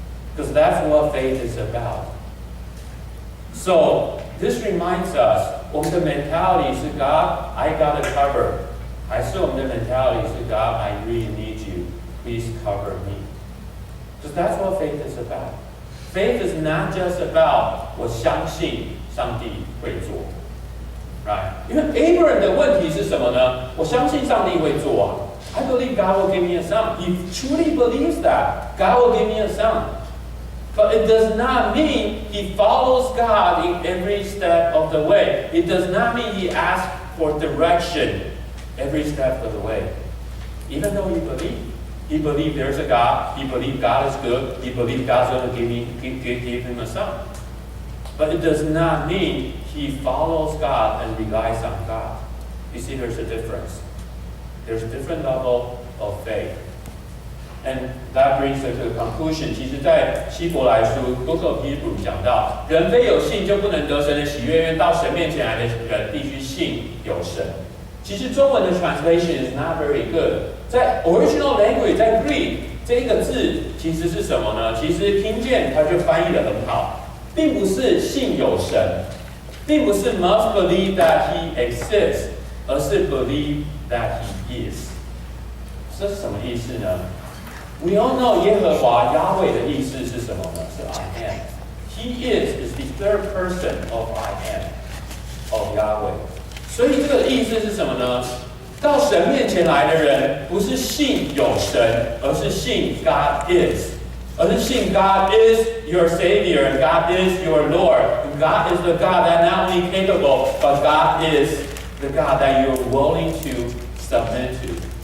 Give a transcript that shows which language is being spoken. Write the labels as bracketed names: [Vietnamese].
[English] Because that's what faith is about. So, this reminds us, [Chinese] 我们的 [English] mentality 是 God, I got it covered. [Chinese] 还是我们的 [English] mentality 是 God, I really need you. Please cover me. Because that's what faith is about. Faith is not just about [Chinese] 我相信上帝会做。 [English] Right? [Chinese] 因为 Abraham 的问题是什么呢？我相信上帝会做啊。 [English] I believe God will give me a son. He truly believes that God will give me a son. But it does not mean he follows God in every step of the way. It does not mean he asks for direction every step of the way. Even though he believes there's a God, he believes God is good, he believes God's going to give him a son. But it does not mean he follows God and relies on God. You see, there's a difference. There's a different level of faith. And that brings us to the conclusion. [Chinese] 其实在希伯来书 Book of Hebrews 讲到，人非有信就不能得神的喜悦，因为到神面前来的人必须信有神。其实中文的 [English] translation is not very good. [Chinese] 在 [English] original language [Chinese] 在 Greek 这个字其实是什么呢？其实听见它就翻译得很好，并不是信有神，并不是 [English] must believe that he exists， [Chinese] 而是 [English] believe that he is。 [Chinese] 这是什么意思呢？ [English] We all know [Chinese] 耶和华 Yahweh 的意思是什么呢？ [English] 是 I am. He is the third person of I am, of Yahweh. [Chinese] 所以这个意思是什么呢？到神面前来的人，不是信有神，而是信 [English] God is， [Chinese] 而是信 [English] God is your Savior and God is your Lord. And God is the God that not only capable, but God is the God that you're willing to submit to.